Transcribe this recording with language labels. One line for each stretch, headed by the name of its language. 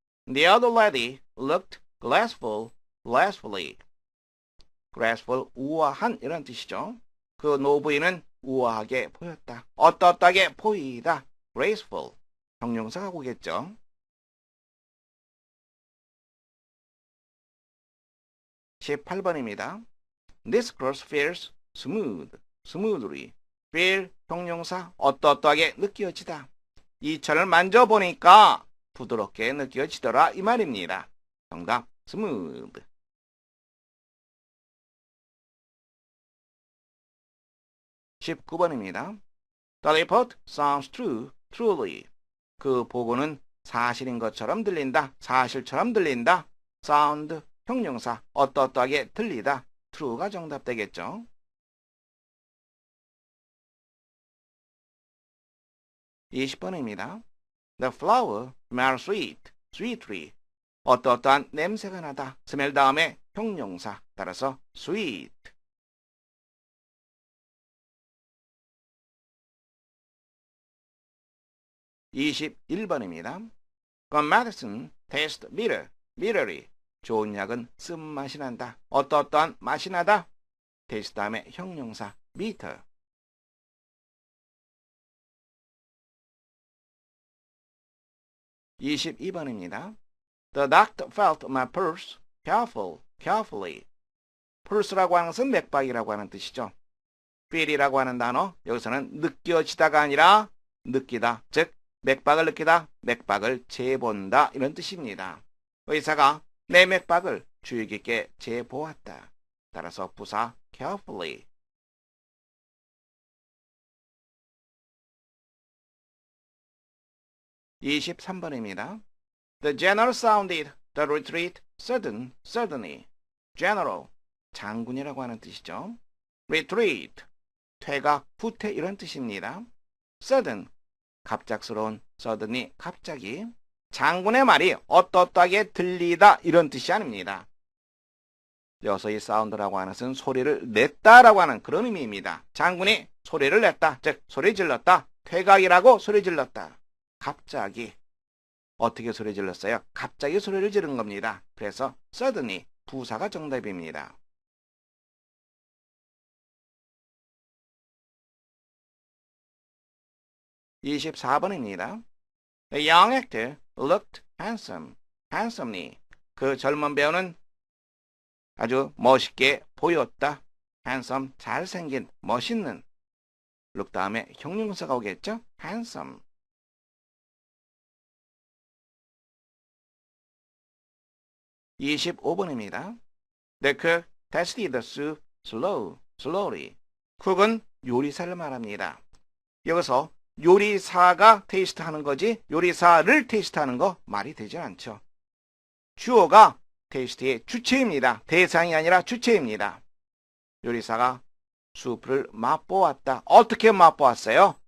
English: The other lady looked gracefully.
Korean: graceful, 우아한 이런 뜻이죠. 그 노부인은 우아하게 보였다. 어떠하게 보이다. graceful. 형용사가 오겠죠. 18번입니다.
English: This cross feels smoothly.
Korean: feel 형용사 어떠하게 느껴지다. 이 천을 만져보니까 부드럽게 느껴지더라 이 말입니다. 정답 smooth. 19번입니다.
English: The report sounds truly.
Korean: 그 보고는 사실인 것처럼 들린다. 사실처럼 들린다. sound 형용사 어떠하게 들리다. true가 정답 되겠죠. 20번입니다.
English: The flower smells sweetly.
Korean: 어떠한 냄새가 나다. smell 다음에 형용사 따라서 sweet. 21번입니다.
English: Good medicine tastes bitterly.
Korean: 좋은 약은 쓴맛이 난다. 어떠한 맛이 나다. taste 다음에 형용사 bitter. 22번입니다.
English: The doctor felt my pulse carefully.
Korean: pulse라고 하는 것은 맥박이라고 하는 뜻이죠. feel이라고 하는 단어 여기서는 느껴지다가 아니라 느끼다. 즉 맥박을 느끼다, 맥박을 재본다 이런 뜻입니다. 의사가 내 맥박을 주의 깊게 재보았다. 따라서 부사 carefully. 23번입니다.
English: The general sounded the retreat suddenly.
Korean: general, 장군이라고 하는 뜻이죠. retreat, 퇴각, 후퇴 이런 뜻입니다. sudden, 갑작스러운, suddenly, 갑자기. 장군의 말이 어떠하게 들리다 이런 뜻이 아닙니다. 여기서 이 사운드라고 하는 것은 소리를 냈다라고 하는 그런 의미입니다. 장군이 소리를 냈다, 즉 소리 질렀다. 퇴각이라고 소리 질렀다. 갑자기. 어떻게 소리 질렀어요? 갑자기 소리를 지른 겁니다. 그래서 suddenly 부사가 정답입니다. 24번입니다.
English: The young actor looked handsomely.
Korean: 그 젊은 배우는 아주 멋있게 보였다. handsome, 잘생긴, 멋있는. look 다음에 형용사가 오겠죠? handsome. 25번입니다.
English: The cook tasted the soup slowly.
Korean: 쿡은 요리사를 말합니다. 여기서 요리사가 테이스트하는 거지 요리사를 테이스트하는 거 말이 되지 않죠. 주어가 테이스트의 주체입니다. 대상이 아니라 주체입니다. 요리사가 수프를 맛보았다. 어떻게 맛보았어요?